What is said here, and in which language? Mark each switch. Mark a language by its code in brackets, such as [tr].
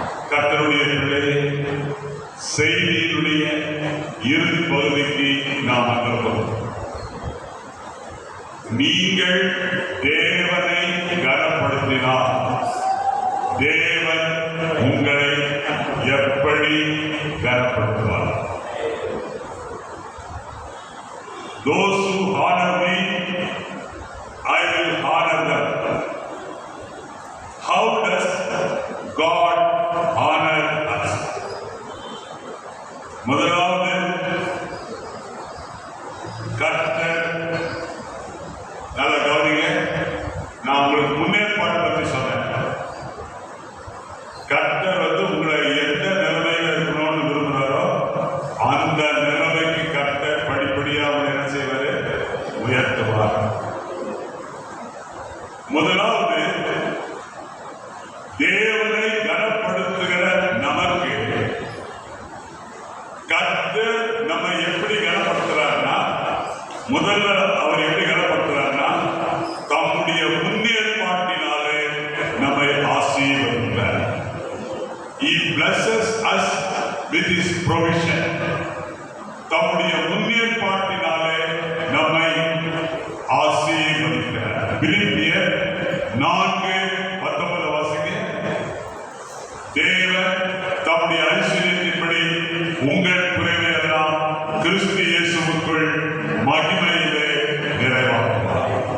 [ta] கர்த்தருடைய பிள்ளையே, செய்தியினுடைய இறுதி பகுதிக்கு நாம் வந்திருக்கிறோம். நீங்கள் தேவனை கனப்படுத்தினால் தேவன் உங்களை எப்படி கனப்படுத்துவார்? [en] Those who honor me, I will honor them. How does God honor us? [ta] முதலாவது, கர்த்தர், நல்ல கவனிங்க, நான் உங்களுக்கு முன்னேற்பாடு பற்றி சொன்னேன். கர்த்தர் உங்களை எந்த நிலைமையில இருக்கணும்னு விரும்புகிறாரோ அந்த நிலைமைக்கு கர்த்தர் படிப்படியாக அவங்களை என்ன செய்வாரு? உயர்த்துவார். முதலாவது, தேவனை கனப்படுத்துகிற நமக்கு கர்த்தர் நம்ம எப்படி கனப்படுத்துறாருன்னா, முதல்ல அவர் எப்படி கனப்படுத்துறாருன்னா, தம்முடைய முன்னேற்பாட்டினாலே நம்மை ஆசீர்வதிக்கிறார். [en] He blesses us with his provision. [ta] தம்முடைய முன்னேற்பாட்டினாலே நம்மை ஆசீர்வதிக்கிறார். பிலிப்பியர் 4:19 வாசிங்க. தேவன் தம்முடைய ஐஸ்வரியத்தின்படி உங்கள் குறைவை எல்லாம் கிறிஸ்து இயேசுவுக்குள் மகிமையிலே நிறைவாக்குவார்.